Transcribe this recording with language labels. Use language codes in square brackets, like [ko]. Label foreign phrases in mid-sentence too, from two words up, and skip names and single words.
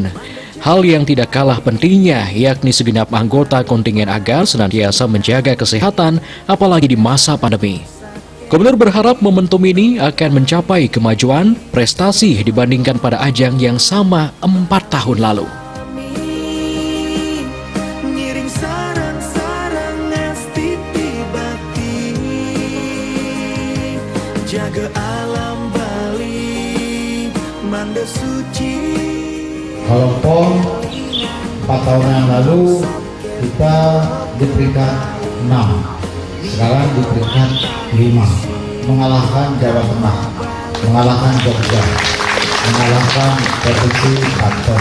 [id] Hal yang tidak kalah pentingnya yakni segenap anggota kontingen agar senantiasa menjaga kesehatan apalagi di masa pandemi. Gubernur berharap momentum ini akan mencapai kemajuan prestasi dibandingkan pada ajang yang sama 4 tahun lalu. Ngiring sarang-sarang asti tibati, jaga alam Bali, mandesu Kalau PON 4 tahun yang lalu kita di peringkat 6, sekarang di peringkat 5, mengalahkan Jawa Tengah, mengalahkan Jogja, mengalahkan Provinsi Banten.